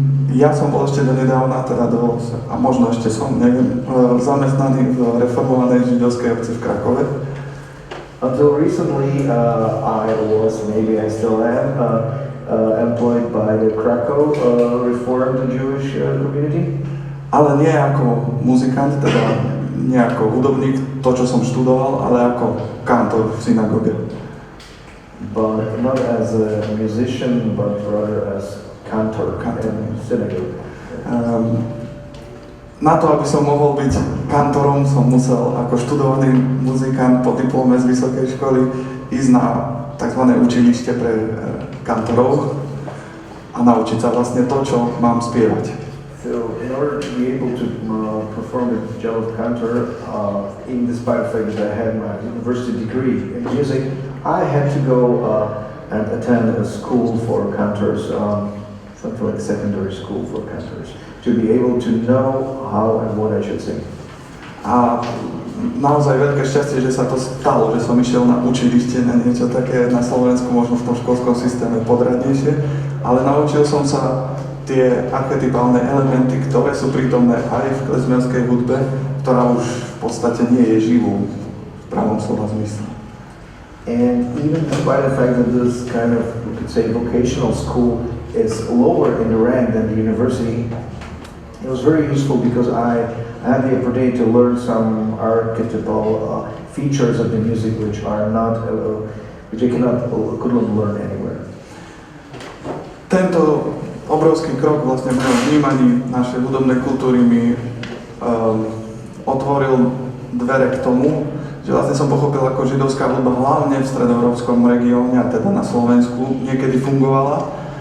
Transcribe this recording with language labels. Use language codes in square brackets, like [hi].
[sk] Ja som bol ešte donedávna, a možno ešte som, neviem, zamestnaný v reformovanej židovskej obci v Krakove. [en] Until recently, I was, maybe I still am, employed by the Krakow Reformed Jewish community. [sk] Ale nie ako muzikant, teda nie ako hudobník, to čo som študoval, ale ako kantor v synagóge. [en] But not as a musician, but rather as cantor in synagogue. [sk] Na to, aby som mohol byť kantorom, som musel ako študovaný muzikant po diplome z vysokej školy ísť na tzv. Učilište pre kantorov a naučiť sa vlastne to, čo mám spievať. [en] So in order to be able to perform the job of cantor, in despite the fact that I had my university degree in music, I had to go and attend a school for cantors, something like secondary school for cantors, to be able to know how and what I should sing. [sk] A naozaj veľké šťastie, že sa to stalo, že som išiel na učilište, na niečo také na Slovensku, možno v tom školskom systéme podradnejšie, ale naučil som sa tie archetypálne elementy, ktoré sú prítomné aj v klezmerskej hudbe, ktorá už v podstate nie je živú v pravom slova zmysle. [en] And even despite the fact that this kind of, we could say, vocational school is lower in the rank than the university, it was very useful because I had the opportunity to learn some archetypal features of the music which are not, which I couldn't learn anywhere. [sk] Tento obrovský krok vlastne v mojom vnímaní našej hudobnej kultúry mi otvoril dvere k tomu, že vlastne som pochopil, ako židovská hudba hlavne v stredoeurópskom regióne, a teda na Slovensku, niekedy fungovala.